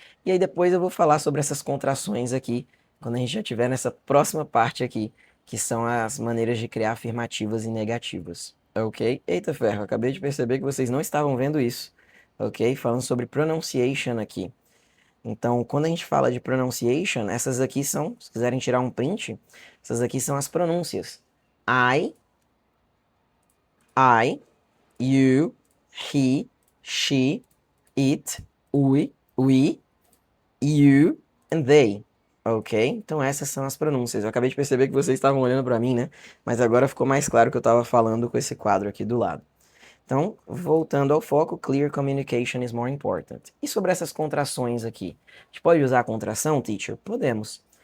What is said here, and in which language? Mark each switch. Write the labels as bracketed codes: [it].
[pt] E aí depois eu vou falar sobre essas contrações aqui, quando a gente já tiver nessa próxima parte aqui, que são as maneiras de criar afirmativas e negativas. Ok? Eita ferro, acabei de perceber que vocês não estavam vendo isso. Ok? Falando sobre pronunciation aqui. Então, quando a gente fala de pronunciation, essas aqui são, se quiserem tirar um print, essas aqui são as pronúncias. [en] I, you, he, she, it, we, you and they. Ok? [pt] Então essas são as pronúncias. Eu acabei de perceber que vocês estavam olhando para mim, né? Mas agora ficou mais claro que eu estava falando com esse quadro aqui do lado. Então, voltando ao foco, [en] clear communication is more important. [pt] E sobre essas contrações aqui? A gente pode usar a contração, teacher? Podemos.